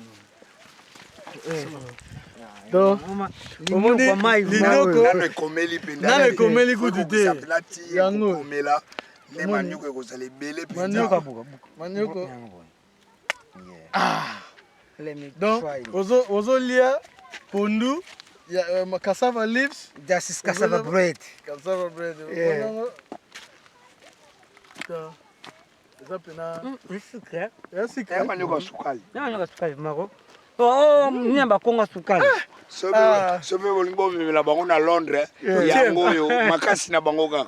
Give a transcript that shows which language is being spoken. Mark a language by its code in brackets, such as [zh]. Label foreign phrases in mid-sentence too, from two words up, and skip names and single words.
[ln] Donc, omoni linyoko nana ekomeli kutu te. Yango. Manioko ekozala ebele penza. Manioko. Donc, ozolia pondu, [en] cassava leaves. That is cassava bread. Cassava bread. [ln] Eza pena. [fr] Sucre. Sucre. [ln] Manioko sukali. Manioko sukali mako. Oh, nyamba konga sukali. Sobe bolingo bimela bango na Londres. Yango yo makasi na bango kaka.